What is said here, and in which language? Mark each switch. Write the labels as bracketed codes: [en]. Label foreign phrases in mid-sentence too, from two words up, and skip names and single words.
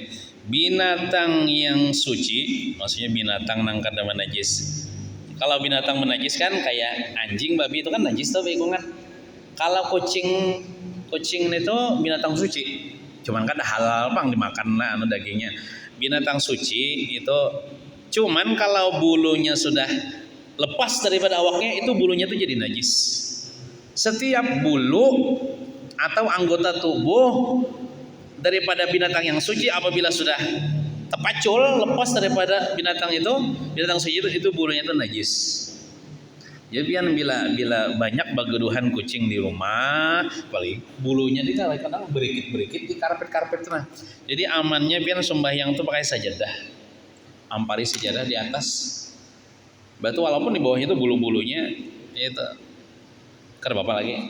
[bjn] Binatang yang suci, maksudnya binatang nang kada najis. Kalau binatang menajis kan kayak anjing, babi itu kan najis tuh bekungan. Kalau kucing itu binatang suci, cuman kada halal bang dimakan lah dagingnya. Binatang suci itu cuman kalau bulunya sudah lepas daripada awaknya itu bulunya tuh jadi najis. [id] Setiap bulu atau anggota tubuh daripada binatang yang suci apabila sudah terpacul lepas daripada binatang suci itu bulunya itu najis. [bjn] Jadi bila banyak bageduhan kucing di rumah, paling bulunya di kadang berikit di karpet nah. Jadi amannya pian sembahyang tuh pakai sajadah, ampari sajadah di atas. Batu walaupun di bawahnya itu bulu-bulunya itu kada apa lagi.